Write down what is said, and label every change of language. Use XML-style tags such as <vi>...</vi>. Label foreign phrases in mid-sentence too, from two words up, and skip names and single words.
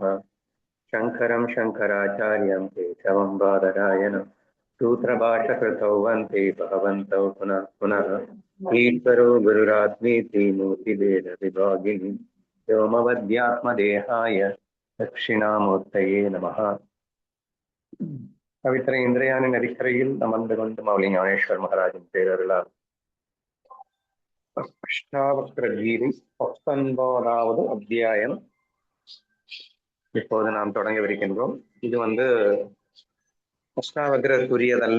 <sa>शङ्करं शङ्कराचार्यं केशवं बादरायणं सूत्रभाष्यकृतौ वन्दे भगवन्तौ पुनः पुनः। ईश्वरो गुरुरात्मेति मूर्तिभेदविभागिनि व्योमवद्यात्मदेहाय दक्षिणामूर्तये नमः।</sa> <ta>பவித்திர இந்திரயானின் அடிக்கரையில் அமர்ந்து கொண்டு மௌலி ஞானேஸ்வர் மகாராஜின் பேரருளால் அஷ்டாவக்ர கீதை 19வது அத்தியாயம் இப்போது நாம் தொடங்கவிருக்கின்றோம். இது அஷ்டாவக்ரருக்குரியதல்ல.</ta>